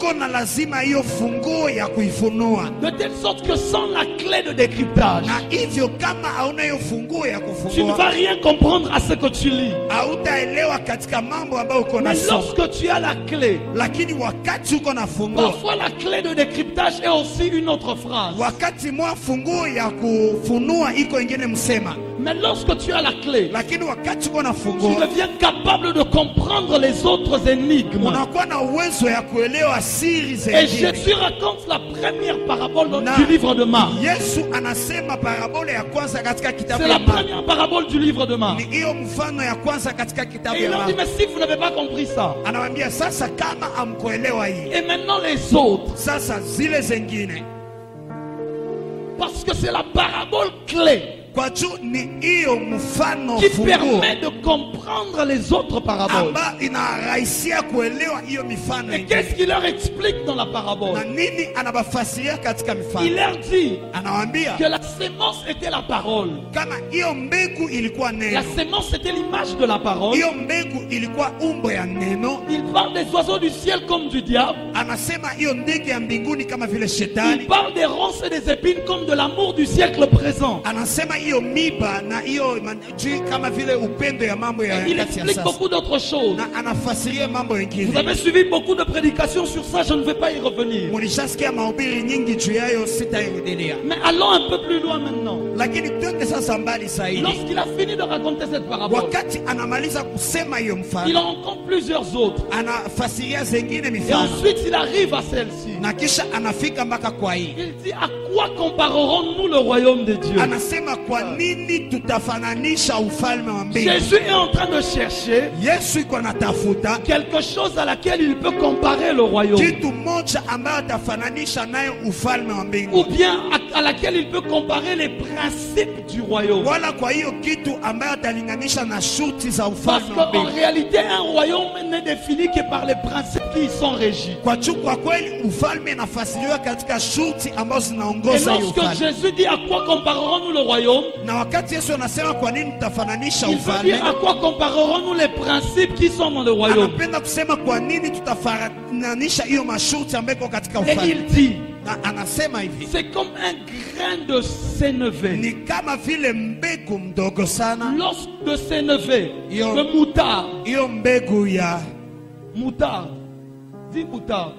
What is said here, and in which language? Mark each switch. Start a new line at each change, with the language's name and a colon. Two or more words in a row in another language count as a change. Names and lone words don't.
French: De telle sorte que sans la clé de décryptage, tu ne vas rien comprendre à ce que tu lis. Mais lorsque tu as la clé, parfois la clé de décryptage est aussi une autre phrase. Mais lorsque tu as la clé,
Swahili: lakini wakati uko na
French: tu
Swahili: funguo
French: deviens capable de comprendre les autres énigmes.
Swahili: unakuwa na uwezo ya kuelewa siri
French: Et
Swahili: zingine.
French: Jésus raconte la première parabole
Swahili: Na
French: du livre de Marc.
Swahili: Yesu anasema parabole ya kwanza katika kitabu
French: C'est
Swahili: ya
French: la
Swahili: Marko.
French: première parabole du livre de Marc.
Swahili: Ni hiyo mfano ya kwanza katika kitabu
French: Et il
Swahili: ya
French: leur dit,
Swahili: Marko.
French: mais si vous n'avez pas compris ça,
Swahili: Anawaambia sasa kama amkuelewa hii,
French: et maintenant les autres,
Swahili: sasa zile zingine,
French: parce que c'est la parabole clé
Swahili: kwa juu ni hiyo mfano
French: qui
Swahili: funguo
French: permet de comprendre les autres paraboles.
Swahili: ambayo inarahisishia kuelewa hiyo mifano
French: Et
Swahili: ingine.
French: qu'est-ce qu'il leur explique dans la
Swahili: Na
French: parabole?
Swahili: nini anabafasiria katika
French: Il
Swahili: mifano?
French: leur dit
Swahili: Anawaambia
French: que la sémence était la parole.
Swahili: kama hiyo mbegu ilikuwa
French: La
Swahili: neno,
French: sémence était l'image de la parole.
Swahili: hiyo mbegu ilikuwa umbo ya neno.
French: Il parle des oiseaux du ciel comme du diable.
Swahili: Anasema hiyo ndege ya mbinguni kama vile
French: Il
Swahili: shetani.
French: parle des ronces et des épines comme de l'amour du siècle présent.
Swahili: Anasema hiyo miba na hiyo juu kama vile upendo ya mambo ya
French: Et il
Swahili: wakati ya
French: explique
Swahili: sasa,
French: beaucoup d'autres choses.
Swahili: na anafasiria mambo
French: Vous
Swahili: mengine.
French: avez suivi beaucoup de prédications sur ça, je ne vais pas y revenir.
Swahili: Mulishasikia mahubiri nyingi juu yayo, sitairudilia,
French: Mais allons un peu plus loin maintenant.
Swahili: lakini twende sasa mbali zaidi.
French: Lorsqu'il a fini de raconter cette parabole,
Swahili: Wakati anamaliza kusema hiyo
French: il
Swahili: mfano,
French: en rencontre plusieurs autres.
Swahili: anafasiria zengine
French: Et
Swahili: mifano,
French: ensuite, il arrive à celle-ci.
Swahili: na kisha anafika mpaka kwa hii.
French: Il dit, à quoi comparerons-nous le royaume de Dieu?
Swahili: Anasema kwa nini tutafananisha ufalme wa mbingu?
French: Jésus est en train de chercher
Swahili: Yesu iko anatafuta
French: quelque chose à laquelle il peut comparer le royaume.
Swahili: kitu moja ambayo atafananisha nayo ufalme wa
French: Ou
Swahili: mbingu,
French: bien à laquelle il peut comparer les principes du royaume.
Swahili: wala kwa hiyo kitu ambayo atalinganisha na shuti za
French: Parce
Swahili: ufalme wa
French: qu'en
Swahili: mbingu.
French: réalité, un royaume n'est défini que par les principes qui y sont régis.
Swahili: Kwa juu kwa kweli ufalme inafasiriwa katika shuti ambazo
French: Et
Swahili: zinaongoza hiyo
French: lorsque
Swahili: ufalme.
French: Jésus dit à quoi comparerons-nous le royaume,
Swahili: Na wakati Yesu anasema kwa nini tutafananisha
French: il veut
Swahili: ufalme,
French: dire à quoi comparerons-nous les principes qui sont dans le royaume.
Swahili: anapenda kusema kwa nini tutafananisha hiyo mashuti ambayo iko katika
French: Et
Swahili: ufalme.
French: il dit,
Swahili: Na anasema hivi,
French: c'est comme un grain de sénévé.
Swahili: ni kama vile mbegu mdogo sana.
French: Lorsque de sénévé, Yo. de moutarde,
Swahili: Hiyo mbegu ya
French: moutarde, dis moutarde,